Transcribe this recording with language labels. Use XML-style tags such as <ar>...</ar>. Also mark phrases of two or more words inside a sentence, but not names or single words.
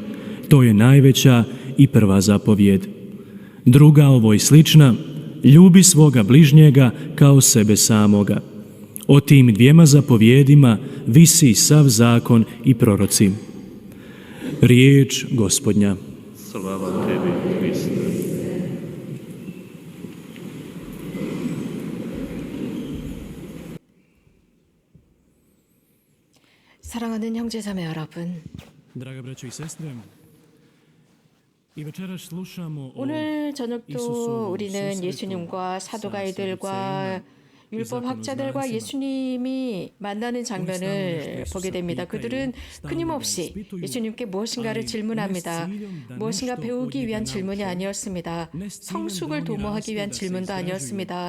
<hr>To je najveća i prva zapovjed. Druga ovoj slična: ljubi svoga bližnjega kao sebe samoga. O tim dvijema zapovjedima visi sav zakon i proroci. Riječ Gospodnja. Slava tebi, Kriste.</hr> <ko>사랑하는 형제자매 여러분,</ko> <hr>Draga braćo i sestre, i večeras slušamo o</hr> <ko>오늘 저녁도</ko> <hr>Isusovom</hr> <ko>우리는</ko> <hr>susretu</hr> <ko>예수님과</ko> <hr>sa</hr> <ko>사두가이들과</ko> <hr>Saducejima</hr> <ko>율법 학자들과</ko> <hr>zakonodavcima.</hr> <ko>예수님이 만나는 장면을 보게 됩니다. 그들은 끊임없이 예수님께 무엇인가를 질문합니다. 무엇인가 배우기 위한 질문이 아니었습니다. 성숙을 도모하기 위한 질문도 아니었습니다.</ko>